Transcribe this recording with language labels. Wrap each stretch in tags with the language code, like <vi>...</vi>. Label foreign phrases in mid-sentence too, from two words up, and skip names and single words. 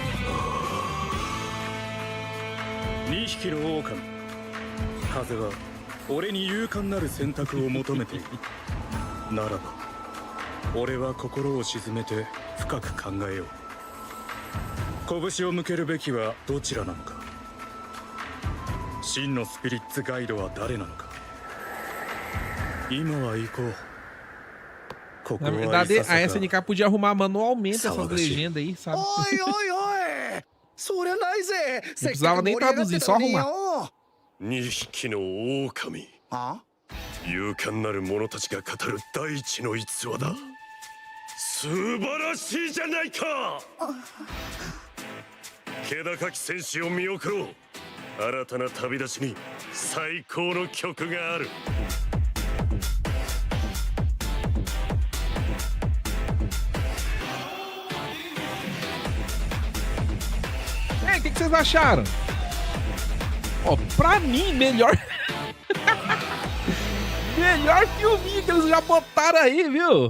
<ja>い。2匹の狼。風は俺に勇敢なる選択を求めているならば俺は心を沈めて深く考えよう拳を向けるべきはどちらなのか真のスピリッツガイドは誰なのか今は行こう</ja> <pt>Na verdade, a SNK podia arrumar manualmente essas legendas aí, sabe?</pt> <ja>おいおいおいそりゃないぜ</ja> <pt>Não precisava nem traduzir, só arrumar.</pt> <ja>2 匹の狼は勇敢なる者たちが語る大地の逸話だ素晴らしいじゃないか気高き戦士を見送ろう新たな旅立ちに最高の曲がある</ja> <pt>É, o que vocês acharam? Ó, pra mim, melhor... melhor filminho que eles já botaram aí, viu?</pt>